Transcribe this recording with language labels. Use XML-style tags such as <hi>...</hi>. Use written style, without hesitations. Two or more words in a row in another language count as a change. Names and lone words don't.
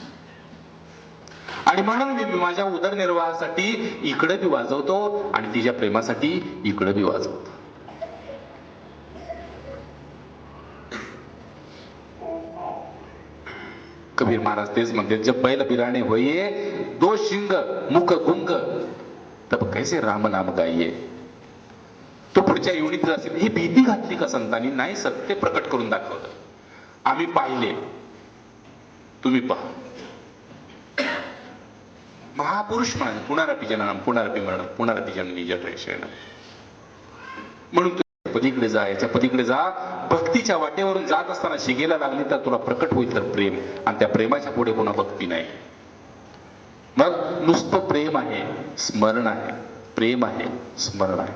<mr>आणि म्हणून मी माझ्या उदरनिर्वाहासाठी इकडे बी वाजवतो आणि तिच्या प्रेमासाठी इकडे बी वाजवतो. कबीर महाराज तेच म्हणते,</mr> <hi>जब बैल बिराणे होइए, दो शिंग मुख गुंग, तब कैसे राम नाम गाइये.</hi> <mr>तो पुढच्या युनिट असेल. ही भीती घातली का संतांनी? नाही, सत्य प्रकट करून दाखवलं. आम्ही पाहिले, तुम्ही पहा. महापुरुष म्हणाले,</mr> <sa>पुनरपि जननम पुनरपि मरणम पुनरपि जननी जठरेषण.</sa> <mr>म्हणून तू पलीकडे जा, याच्या पलीकडे जा. भक्तीच्या वाटेवरून जात असताना शिगेला लागली तर तुला प्रकट होईल तर प्रेम, आणि त्या प्रेमाच्या पुढे पुन्हा भक्ती नाही. मग नुसतं प्रेम आहे, स्मरण आहे, प्रेम आहे, स्मरण आहे.</mr>